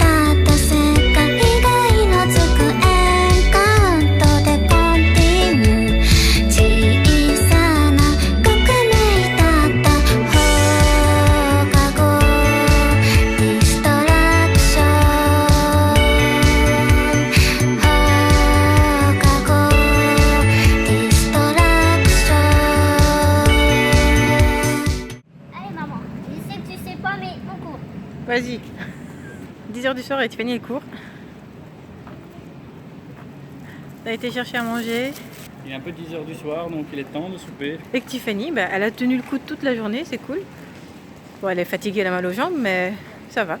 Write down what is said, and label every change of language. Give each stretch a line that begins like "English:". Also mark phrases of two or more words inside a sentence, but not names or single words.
Japanese: だった世界が色づくエンカウントでコンティニュー小さな革命だった放課後ディストラクション放課後ディストラクション
French: Allez maman, je sais que tu sais pas mais on court. Vas-y. 10h du soir et Tiffany elle court. On a été chercher à manger. Il est un peu 10h du soir, donc il est temps de souper. Et que Tiffany, bah, elle a tenu le coup toute la journée, c'est cool. Bon, elle est fatiguée, elle a mal aux jambes, mais ça va.